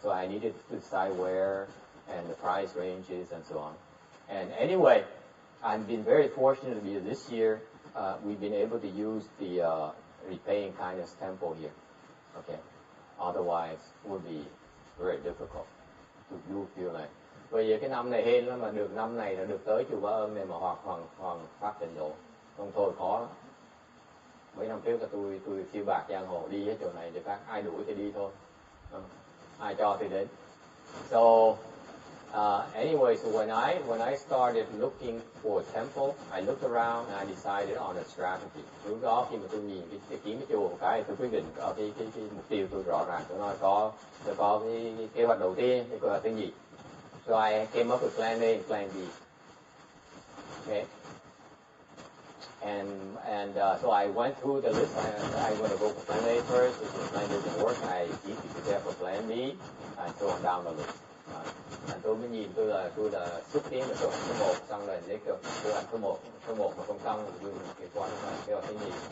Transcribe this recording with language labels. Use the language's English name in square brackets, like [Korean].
[English] So I needed to decide where and the price ranges and so on. And anyway, I've been very fortunate because this year we've been able to use the repaying kindness temple here. Okay, otherwise it would be very difficult to do Pure Land. [Vietnamese] Bởi vì cái năm này hên lắm, mà được năm này là được tới chùa Ba Ân này mà hoàng pháp tịnh độ. Không thôi khó lắm. Mấy năm trước là tôi phiêu bạc giang hồ đi hết chỗ này chỗ khác, ai đuổi thì đi thôi, ai cho thì đến. [English] So anyway, so when I started looking for a temple, I looked around and I decided on a strategy. [Vietnamese] Lúc đó khi mà tôi nhìn cái kiếm cái chùa một cái, tôi quyết định cái mục tiêu tôi rõ ràng. Tôi nói có cái kế hoạch đầu tiên, cái kế hoạch thứ nhì. [English] So I came up with plan A and plan B. Okay. And so I went through the list. I'm going to go for plan A first. If the plan doesn't work, I need to prepare for plan B, and so on down the list. [Vietnamese] And tôi mới nhìn tôi là xúc tiến là tôi số 1, xong rồi lấy cái tôi làm số 1 mà không xong thì tôi cái quan cái thứ nhì.